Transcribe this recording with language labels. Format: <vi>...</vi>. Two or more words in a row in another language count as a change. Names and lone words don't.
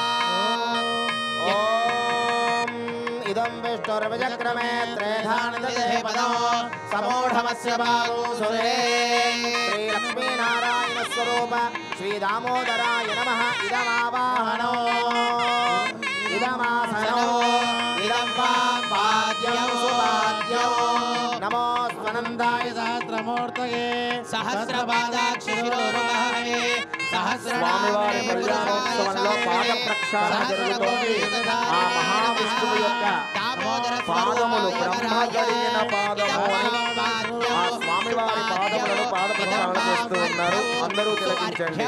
<sa>इदं विष्णुर्विचक्रमे त्रेधानन्दते पदो समूढमस्य बाहु सुरे श्रीलक्ष्मीनारायणस्वरूप श्रीदामोदराय नमः इदमावाहनो इदमासनो इदं पाद्यं सुपाद्यो नमो स्वनन्दाय सहस्रमूर्तये सहस्रपादाक्षिशिरोरुबाहवे</sa> <te>స్వామివారి కళ్యాణోత్సవంలో పాద ప్రక్షాళన జరుగుతోంది. ఆ మహావిష్ణువు యొక్క పాదములు బ్రహ్మ గడిగిన పాదము అని ఆ స్వామివారి పాదములను పాద ప్రక్షాళన చేస్తూ ఉన్నారు. అందరూ తిలకించండి.</te>